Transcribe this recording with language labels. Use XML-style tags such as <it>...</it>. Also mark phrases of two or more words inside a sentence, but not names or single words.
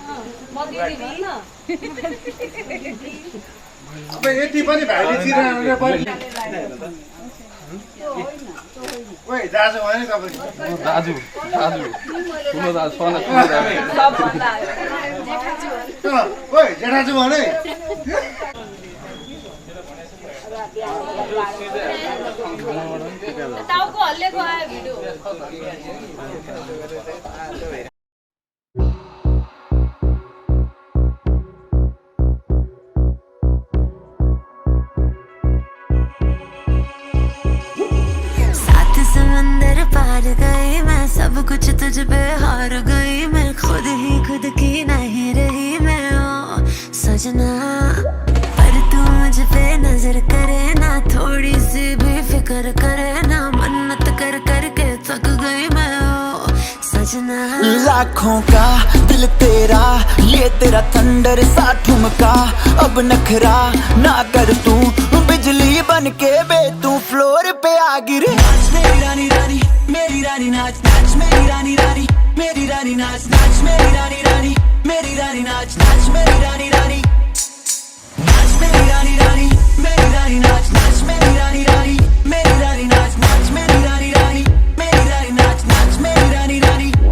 <ne>अब यति पनि भाइले चिनाउनु पर्यो ओइ दाजु भने तपाईँ दाजु ठुलो दाजु ओइ जेठाजु भने टाउको हल्लेको आयो भिडियो</ne> <hi>पार गई मैं सब कुछ तुझ पे हार गई मैं खुद ही खुद की नहीं रही मैं ओ सजना पर तू मुझ पे नजर करे ना थोड़ी सी भी फिक्र करे ना मन्नत कर करके थक गई मैं ओ सजना लाखों का दिल तेरा ये तेरा थंडर सा ठुमका अब नखरा ना कर तू बिजली बन के बे तू फ्लोर पे आ गिरे मेरी रानी रानी मेरी रानी नाच नाच मेरी रानी रानी मेरी रानी नाच नाच मेरी रानी रानी मेरी रानी नाच नाच मेरी रानी रानी नाच मेरी रानी रानी मेरी रानी नाच नाच मेरी रानी रानी मेरी रानी नाच नाच मेरी रानी रानी मेरी रानी नाच नाच मेरी रानी रानी</hi>